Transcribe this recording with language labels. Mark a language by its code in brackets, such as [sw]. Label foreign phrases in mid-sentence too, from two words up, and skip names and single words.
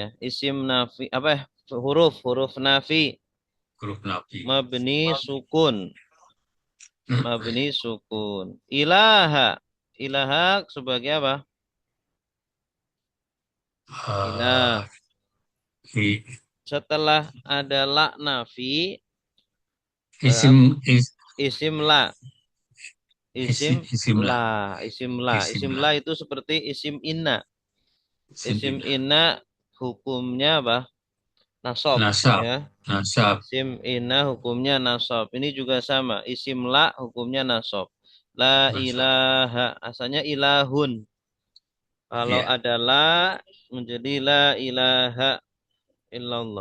[id] Isim nafi. Apa ya? Huruf nafi. Huruf nafi. Mabni sukun. Mabni sukun. Ilaha. Ilaha sebagai apa? Ah, Ilah. i- Setelah ada la nafi, isim, isim la. isim lah, Isim isim la lah. itu seperti isim inna. Isim Isim ina. inna hukumnya apa? Nasab Nasab, ya. nasab, Isim inna hukumnya nasab. Ini juga sama. Isim la hukumnya nasab. La nasab. ilaha asalnya ilahun. Kalau Ya. ada la menjadi [ar] لا إله إلا الله.